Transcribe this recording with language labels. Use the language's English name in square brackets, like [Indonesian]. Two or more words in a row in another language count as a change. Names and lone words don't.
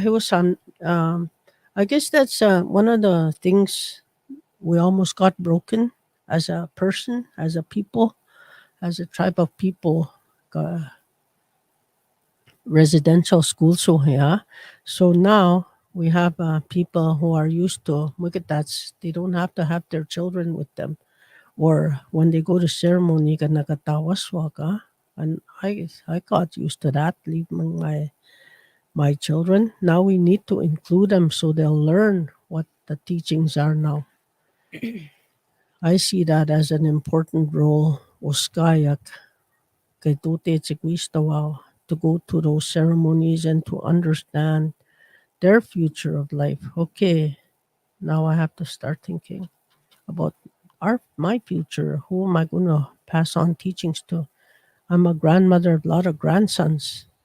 [English] Hiwasan I guess that's one of the things we almost got broken as a person as a people as a tribe of people residential school so here. So now we have people who are used to look at that. They don't have to have their children with them, or when they go to ceremony, [Cree] ka nakatawaswa ka. [English] And I got used to that. Leave my children. Now we need to include them so they'll learn what the teachings are now. I see that as an important role. [Cree] Oskayak kay tute tsikwistawaw, [English] to go to those ceremonies and to understand their future of life. Okay, now I have to start thinking about my future. Who am I gonna pass on teachings to? I'm a grandmother of a lot of grandsons.